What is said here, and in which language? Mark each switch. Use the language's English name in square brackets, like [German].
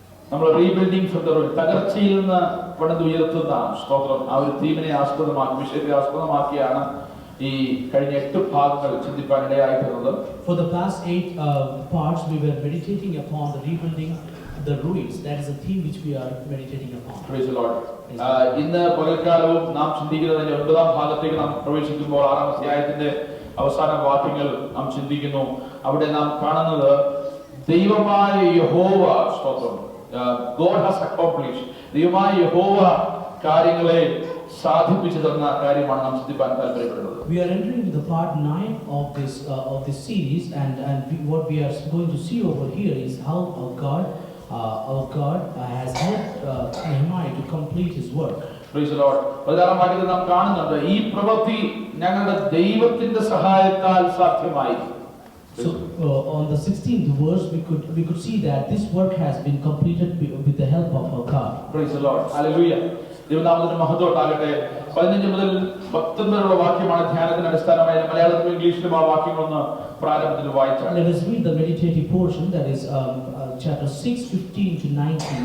[Malayalam] നമ്മൾ [English] rebuilding from the ruin, [Malayalam] തകർച്ചയിൽ നിന്ന് പണിതുയർത്തുന്ന സ്തോത്രം, ആ ഒരു തീമിനെ ആസ്പദമാക്കി, വിഷയത്തെ ആസ്പദമാക്കിയാണ് ഈ കഴിഞ്ഞ 8 ഭാഗങ്ങൾ ചിന്തിപ്പാൻ ഇടയായിത്തീർന്നത്. [English] For the past 8 parts we were meditating upon the rebuilding the ruins. That is a theme which we are meditating upon. Praise the Lord. [Malayalam] ഇന്ന് പകൽക്കാലവും നാം ചിന്തിക്കുന്നതിന്റെ 9-ാം ഭാഗത്തേക്ക് നാം പ്രവേശിക്കുമ്പോൾ 6-ാം അധ്യായത്തിന്റെ അവസാന വാക്യങ്ങൾ നാം ചിന്തിക്കുന്നു. അവിടെ നാം കാണുന്നത് ദൈവമായ യഹോവ, സ്തോത്രം, [English] God has accomplished, [Malayalam] ദൈവമായ യഹോവ കാര്യങ്ങളെ സാധിപ്പിച്ചു തന്ന കാര്യമാണ് നാം ശ്രദ്ധിക്കാൻ താല്പര്യപ്പെടുന്നത്. [English] We are entering into the part 9 of this series, and what we are going to see over here is how our God has helped Nehemiah to complete his work. Praise the Lord. [Malayalam] 16-ാം വാക്യത്തിൽ നാം കാണുന്നുണ്ട് ഈ പ്രവൃത്തി ഞങ്ങളുടെ ദൈവത്തിന്റെ സഹായത്താൽ സാധ്യമായി. [English] So on the 16th verse we could see that this work has been completed with the help of our God. Praise the Lord. Hallelujah. [Malayalam] ദൈവനാമത്തിന് മഹത്വം ഉണ്ടാകട്ടെ. 15 മുതൽ 19 വരെയുള്ള വാക്യമാണ് ധ്യാനത്തിന് അടിസ്ഥാനമായി. മലയാളത്തിലും ഇംഗ്ലീഷിലും ആ വാക്യങ്ങളൊന്ന് പ്രാരംഭത്തിൽ വായിച്ചാൽ. [English] Let us read the meditative portion, that is chapter 6:15 to 19.